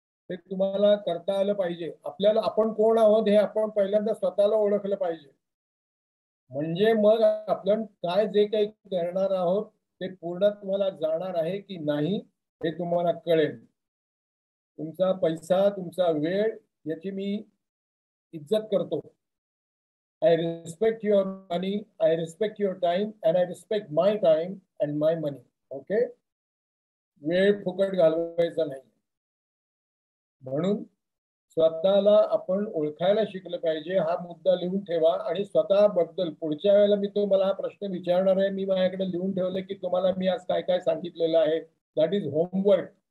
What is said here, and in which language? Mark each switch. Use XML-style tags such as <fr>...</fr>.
<mr>ते तुम्हाला करता आलं पाहिजे. आपल्याला आपण कोण आहोत हे आपण पहिल्यांदा स्वतःला ओळखलं पाहिजे. म्हणजे मग आपण काय जे काही करणार आहोत ते पूर्ण तुम्हाला जाणार आहे की नाही हे तुम्हाला कळेल. तुमचा पैसा, तुमचा वेळ याची मी इज्जत करतो.</mr> <en>I respect your money, I respect your time, and I respect my time and my money.</en> <mr>Okay? वेळ फुकट घालवायचा नाही. म्हणून स्वतःला आपण ओळखायला शिकलं पाहिजे. हा मुद्दा लिहून ठेवा. आणि स्वतःबद्दल पुढच्या वेळेला मी तुम्हाला हा प्रश्न विचारणार आहे. मी माझ्याकडे लिहून ठेवले की तुम्हाला मी आज काय काय सांगितलेलं आहे.</mr> <en>That is homework.</en>